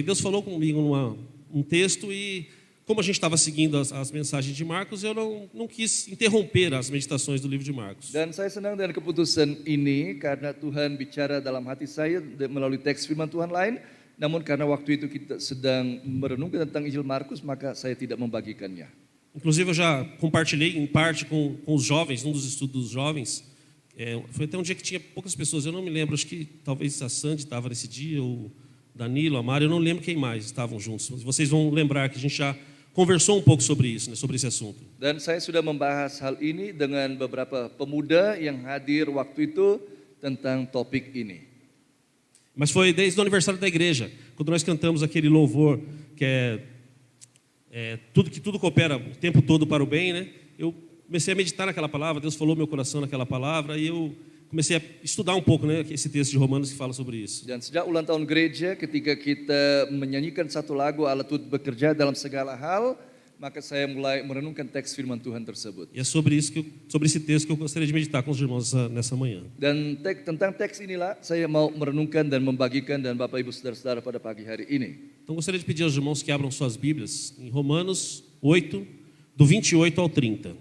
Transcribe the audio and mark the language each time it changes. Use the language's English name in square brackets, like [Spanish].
[Portuguese] E Deus falou comigo um texto, e como a gente estava seguindo as mensagens de Marcos, eu não quis interromper as meditações do livro de Marcos. [Indonesian] Dan saya senang dengan keputusan ini karena Tuhan bicara dalam hati saya melalui teks firman Tuhan lain. Namun karena waktu itu kita sedang merenungkan tentang Injil Markus, maka saya tidak membagikannya. [Portuguese] Inclusive eu já compartilhei em parte com os jovens, num dos estudos dos jovens. Foi até um dia que tinha poucas pessoas, eu não me lembro, acho que talvez a Sandy estava nesse dia, ou Danilo, a Mari, eu não lembro quem mais estavam juntos. Vocês vão lembrar que a gente já conversou um pouco sobre isso, sobre esse assunto. [Indonesian] Dan saya sudah membahas hal ini dengan beberapa pemuda yang hadir waktu itu tentang topik ini. [Portuguese] Mas foi desde o aniversário da igreja, quando nós cantamos aquele louvor que que tudo coopera o tempo todo para o bem, Eu comecei a meditar naquela palavra, Deus falou meu coração naquela palavra, e eu comecei a estudar um pouco, esse texto de Romanos que fala sobre isso. [Indonesian] Dan sejak ulang tahun gereja, ketika kita menyanyikan satu lagu Allah turut bekerja dalam segala hal, maka saya mulai merenungkan teks firman Tuhan tersebut. [Portuguese] E é sobre esse texto que eu gostaria de meditar com os irmãos nessa manhã. [Indonesian] Dan tentang teks inilah saya mau merenungkan dan membagikan dan Bapak Ibu Saudara-saudara pada pagi hari ini. [Portuguese] Então gostaria de pedir aos irmãos que abram suas Bíblias em Romanos 8, do 28 ao 30.